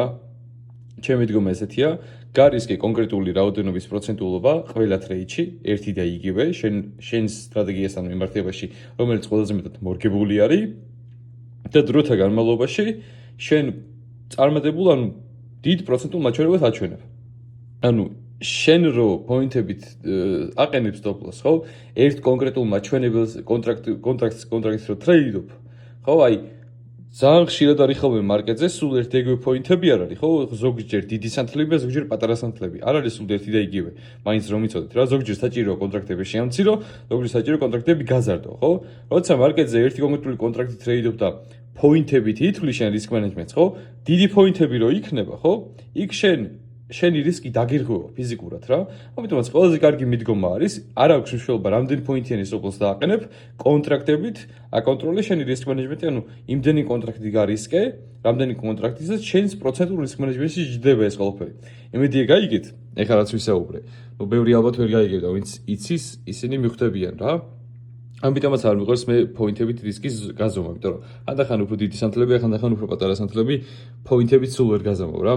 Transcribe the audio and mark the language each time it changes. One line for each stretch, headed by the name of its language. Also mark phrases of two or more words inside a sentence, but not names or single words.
Georgian: ჩემი მიდგომა ესეთია, გარისკე კონკრეტული რაოდენობის პროცენტულობა ყველა ტრეიდში ერთი და იგივე, შენ სტრატეგიასთან მიმართებაში, რომელიც ყველაზე მეტად მორგებული არის და დროთა განმავლობაში შენ წარმატებულ, ანუ დიდ პროცენტულ მაჩვენებლებს აჩვენებ. ანუ შენ რო პოინტებით აყენებ
English: stop loss,
Georgian: ხო? ერთ კონკრეტულ მაჩვენებელს კონტრაქტს რო ტრეიდობ, ხო? აი ძალიან ხშირად არის ხოლმე მარკეტზე სულ ერთ იგივე პოინტები არ არის, ხო? ზოგჯერ დიდი სანთლები და ზოგჯერ პატარა სანთლები. არ არის სულ ერთი და იგივე. მაინც რომ იცოდეთ რა, ზოგჯერ საჭიროა კონტრაქტები შეამცირო, ზოგჯერ საჭირო კონტრაქტები გაზარდო, ხო? როცა მარკეტზე ერთი კონკრეტული კონტრაქტი ტრეიდობ და პოინტებით ითვლი შენ რისკ მენეჯმენტს, ხო? დიდი პოინტები რო იქნება, ხო? იქ შენი რისკი დაგირღვევა ფიზიკურად რა. ამიტომაც ყველაზე კარგი მიდგომა არის, არ აქვს მნიშვნელობა რამდენი პოინტიანი
English: stop loss
Georgian: დააყენებ, კონტრაქტებით აკონტროლე შენი რისკ მენეჯმენტი, ანუ იმდენი კონტრაქტი გარისკე, რამდენი კონტრაქტისას შენს პროცენტულ რისკ მენეჯმენტში ჯდება ეს ყველაფერი. იმედია გაიგეთ, ეხლა რაც ვისაუბრე. ნუ ბევრი ალბათ ვერ გაიგებ და ვინც იცის, ისინი მიხვდებიან რა. ამიტომაც არ მიყვარს მე პოინტებით რისკის გაზომა, იმიტომ რომ ხანდახან უფრო დიდი სანთლები, ხანდახან უფრო პატარა სანთლები პოინტებით სულ ვერ გაზომავ რა.